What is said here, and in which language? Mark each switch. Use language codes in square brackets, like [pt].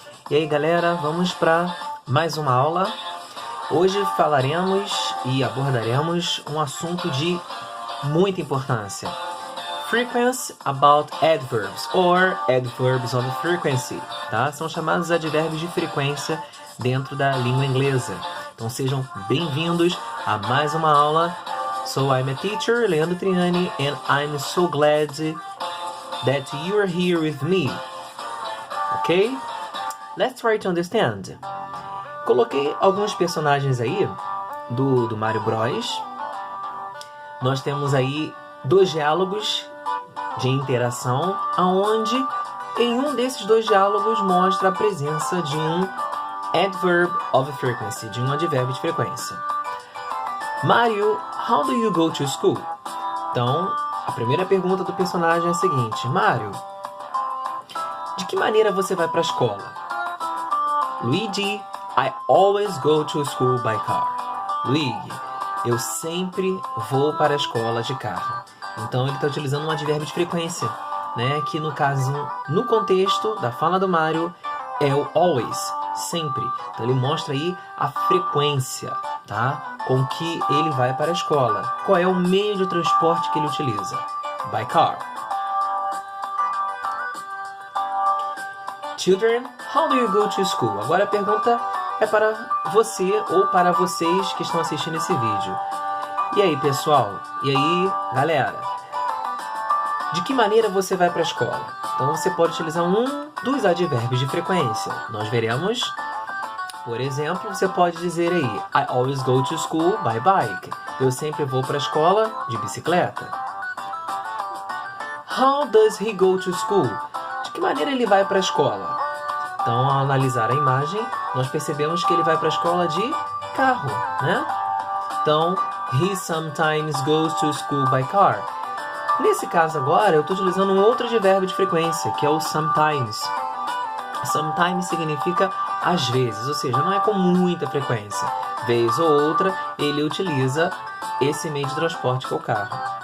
[pt] E aí galera, vamos para mais uma aula. Hoje falaremos e abordaremos um assunto de muita importância. [en] Frequency about adverbs or adverbs of frequency, tá? [pt] São chamados advérbios de frequência dentro da língua inglesa. Então sejam bem-vindos a mais uma aula. [en] So I'm a teacher, Leandro Triani, and I'm so glad that you're here with me. Ok? Let's try to understand. [pt] Coloquei alguns personagens aí do Mario Bros. Nós temos aí dois diálogos de interação, aonde em um desses dois diálogos mostra a presença de um adverb of frequency, de um advérbio de frequência. [en] Mario, how do you go to school? [pt] Então, a primeira pergunta do personagem é a seguinte: Mario, de que maneira você vai para a escola? [en] Luigi, I always go to school by car. [pt] Luigi, eu sempre vou para a escola de carro. Então ele está utilizando um advérbio de frequência, né? Que no caso, no contexto da fala do Mario, é o always, sempre. Então ele mostra aí a frequência, tá? Com que ele vai para a escola. Qual é o meio de transporte que ele utiliza? [en] By car. Children, how do you go to school? [pt] Agora a pergunta é para você ou para vocês que estão assistindo esse vídeo. E aí, pessoal? E aí, galera? De que maneira você vai para a escola? Então você pode utilizar um dos advérbios de frequência. Nós veremos, por exemplo, você pode dizer aí: [en] I always go to school by bike. [pt] Eu sempre vou para a escola de bicicleta. [en] How does he go to school? [pt] De que maneira ele vai para a escola? Então, ao analisar a imagem, nós percebemos que ele vai para a escola de carro, né? [en] Então, he sometimes goes to school by car. [pt] Nesse caso agora, eu estou utilizando um outro advérbio de frequência, que é o sometimes. Sometimes significa às vezes, ou seja, não é com muita frequência. Vez ou outra, ele utiliza esse meio de transporte que é o carro.